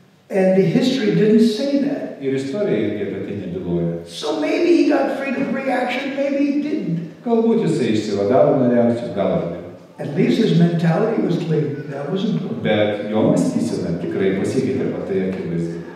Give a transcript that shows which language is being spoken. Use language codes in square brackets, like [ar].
[en] And the history didn't say that. [lt] Ir istorija irgi apie tai nebyloja. [en] So maybe he got free of reaction, maybe he didn't. [lt] Galbūt jisai išsivadavo nuo reakcijų, gal ar ne. [en] At least his mentality was clear. That was important. [lt] Bet jo mąstysena tikrai pasikeitė, tai akivaizdu.